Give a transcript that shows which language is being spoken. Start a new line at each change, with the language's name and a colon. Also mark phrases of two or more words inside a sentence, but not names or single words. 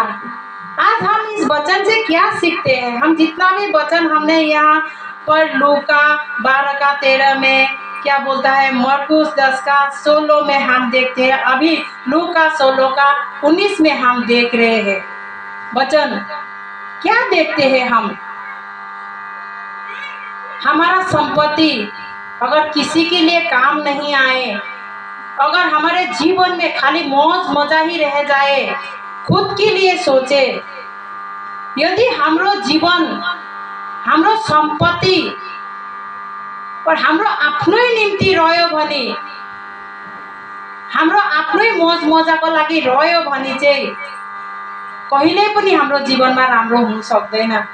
Hindi: आज हम इस वचन से क्या सीखते हैं? हम जितना भी वचन हमने यहाँ पर लूका 12:13 में क्या बोलता है, मरकुस 10:16 में हम देखते हैं, अभी लूका 16:19 में हम देख रहे हैं वचन। क्या देखते हैं हम? हमारा संपत्ति अगर किसी के लिए काम नहीं आए, अगर हमारे जीवन में खाली मौज मजा ही रह जाए, खुद के लिए सोचे,
Nepali: यदि हाम्रो जीवन, हाम्रो सम्पत्ति और हाम्रो आफ्नै निम्ति रह्यो भने, हाम्रो आफ्नै मौज मजाको लागि रह्यो भने चाहिँ कहिले पनि हाम्रो जीवनमा राम्रो हुन सक्दैन।